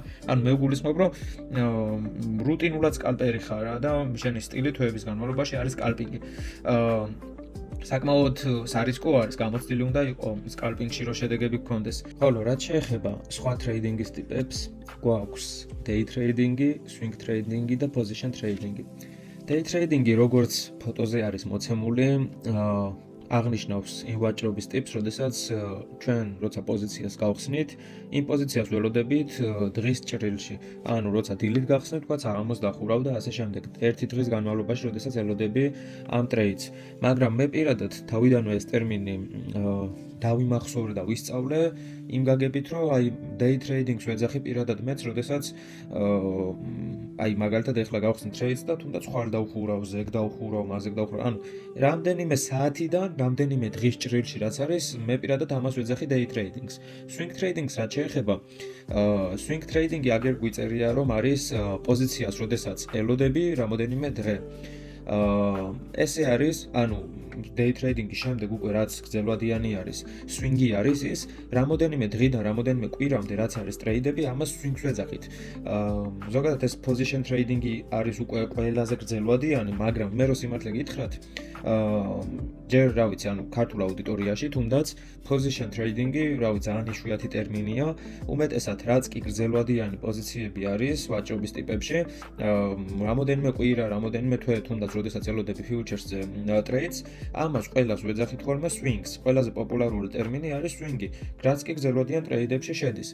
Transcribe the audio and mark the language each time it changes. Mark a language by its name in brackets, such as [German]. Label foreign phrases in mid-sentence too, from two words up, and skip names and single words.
[Georgian] ანუ მე გულისხმობ, რომ რუტინულად სკალპერი ხარ და შენი სტილი თვეების განმავლობაში არის სკალპინგი. საკმაოდ სარისკო არის, გამოცდილი უნდა იყო სკალპინგში რო შედეგები გქონდეს. ხოლო რაც შეეხება სხვა ტრეიდინგის ტიპებს, გვაქვს [English] day trading- [Georgian] ი, [English] swing trading- [Georgian] ი და [English] position trading- [Georgian] ი. [English] Day trading- [Georgian] ი როგორც ფოტოზე არის მოცემული, აღნიშნავს იმ ვაჭრობის ტიპს, როდესაც ჩვენ როცა პოზიციას გავხსნით, იმ პოზიციას ველოდებით დღის ჭრილში. ანუ როცა დილით გახსნით, თქვა საღამოს დახურავ და ასე შემდეგ. ერთი დღის განმავლობაში, როდესაც ელოდები ამ ტრეიდს. მაგრამ მე პირადად თავიდანვე ეს ტერმინი დავიმახსოვრე და ვისწავლე იმ გაგებით, რომ აი [English] day trading- [Georgian] ს ვეძახი პირადად მეც, როდესაც აი მაგალითად ეხლა გავხსნით ტრეიდს და თუნდაც ხარ დავხურავ, ზეგ დავხურავ, მაზეგ დავხურავ. ანუ რამდენიმე საათიდან, რამდენიმე დღის ჭრილში რაც არის, მე პირადად ამას ვეძახი [English] day trading- [Georgian] ს. [English] Swing trading- [Georgian] ს რაც შეეხება, [English] swing trading- [Georgian] ი აგერ გვიწერია, რომ არის პოზიციას, როდესაც ელოდები რამოდენიმე დღე. ესე არის, ანუ [English] day trading- [Georgian] ის შემდეგ უკვე რაც გრძელვადიანი არის, swing-ი არის ის, რამოდენიმე დღიდან, რამოდენიმე კვირამდე რაც არის ტრეიდები, ამას swing-ს ვეძახით. ზოგადად ეს [English] position trading- [Georgian] ი არის უკვე ყველაზე გრძელვადიანი, მაგრამ მე რო სიმართლე გითხრათ, ჯერ რა ვიცი, ანუ ქართულ აუდიტორიაში თუნდაც position trading-ი, რა ვიცი, ძალიან იშვიათი ტერმინია, უმეტესად რაც კი გრძელვადიანი პოზიციები არის ვაჭრობის ტიპებში, რამოდენიმე კვირა, რამოდენიმე თვე თუნდაც როდესაც ელოდები future-ზე ტრეიდს, ამას ყველას ვეძახით ხოლმე swing-ს. ყველაზე პოპულარული ტერმინი არის swing-ი, რაც კი გრძელვადიან ტრეიდებში შედის.